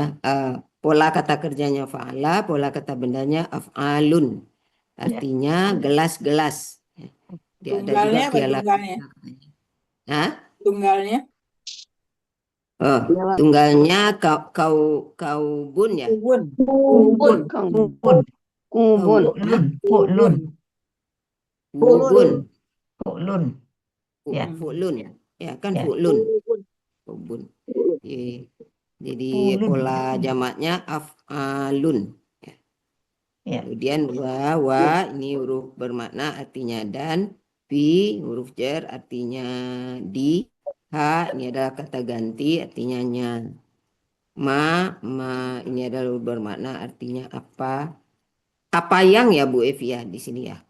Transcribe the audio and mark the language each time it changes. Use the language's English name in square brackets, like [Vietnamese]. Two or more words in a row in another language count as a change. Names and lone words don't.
[Indonesian] Pola kata kerjanya fa'ala, pola kata bendanya af'alun. Artinya gelas-gelas. Dia ada juga tunggalnya apa piala. tunggalnya? Hah? Tunggalnya? Oh, tunggalnya kaubun ya? Kubun. Kubun. Kubun. Fu'lun. Kubun. Fu'lun. Ya. Fu'lun ya. Ya kan Ya. fu'lun. Kubun. Jadi pola jamaknya af'alun. Ya. Kemudian wa ini huruf bermakna artinya dan, fi huruf jar artinya di, ha ini adalah kata ganti artinya nya, ma ini adalah huruf bermakna artinya apa yang ya Bu Evi ya di sini ya.